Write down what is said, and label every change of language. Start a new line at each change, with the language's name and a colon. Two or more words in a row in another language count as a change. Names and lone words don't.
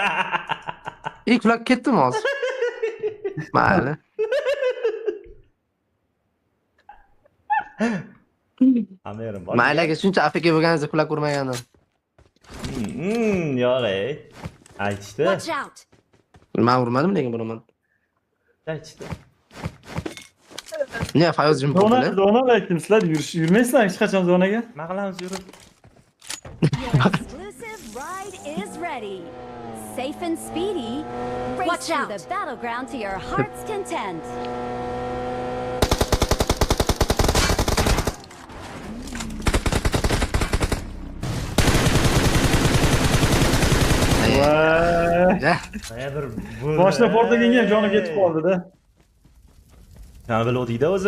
Uzbek: Kulak ketdimi hozir? Mayli. Amerim bor. Mayli aka, shuncha AFK bo'lganingizda kulak urmagandim. Yo'q ey. Aytishdi.
English: Watch out!
Uzbek: Men urmadim lekin buraman. Aytishdi. Ne Fayoz jim bo'ldi. Zona aytdim sizlar yurmaysizlar hech qachon zonaga. Nima qilamiz yurib?
English: Your exclusive ride is ready. Safe and speedy. Race Watch to out. the battleground to your heart's content.
Uzbek: Voy. Ya, bir Boshida portaganga ham joni ketib qoldi-da. Nima bilodingda o'zi?